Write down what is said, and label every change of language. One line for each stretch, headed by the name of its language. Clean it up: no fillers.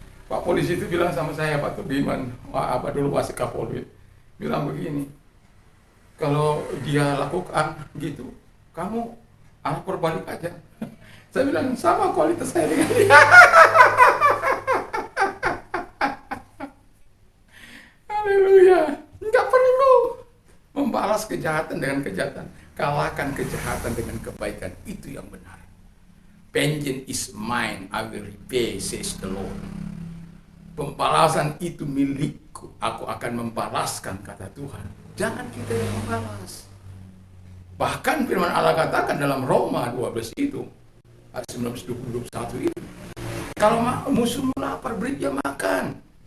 Indonesian: Pak polisi itu bilang sama saya, Pak Tubiman, apa dulu masih Kapolri, bilang begini, kalau dia lakukan gitu, kamu lapor balik aja. Saya bilang, sama kualitas saya dengan dia. Haleluya. Nggak perlu membalas kejahatan dengan kejahatan. Kalahkan kejahatan dengan kebaikan. Itu yang benar.
English: Vengeance is mine, I will repay, says the Lord.
Indonesian: Pembalasan itu milikku. Aku akan membalaskan, kata Tuhan. Jangan kita yang membalas. Bahkan firman Allah katakan dalam Roma 12 itu, ayat 19-21 itu, kalau musuhmu lapar, beri dia makan.